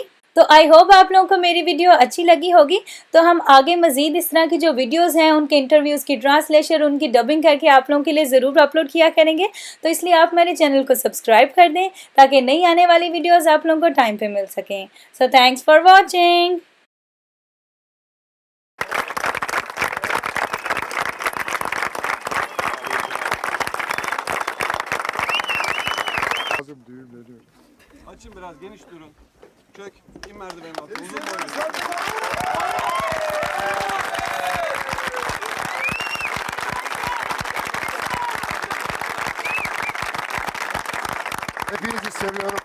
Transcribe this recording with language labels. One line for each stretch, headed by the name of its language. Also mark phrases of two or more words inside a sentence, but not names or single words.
Hindi: तो
English: I hope
Hindi: आप लोगों को मेरी वीडियो अच्छी लगी होगी। तो हम आगे मज़ीद इस तरह की जो वीडियोस हैं उनके इंटरव्यूज़ की ट्रांसलेशन, उनकी डबिंग करके आप लोगों के लिए ज़रूर अपलोड किया करेंगे। तो इसलिए आप मेरे चैनल को सब्सक्राइब कर दें ताकि नई आने वाली वीडियोज़ आप लोगों को टाइम पे मिल सकें।
English: so thanks for watching.
Turkish: Açın biraz, geniş durun. Çök, in merdivenin altına. Uzun boylu. Hepinizi seviyorum.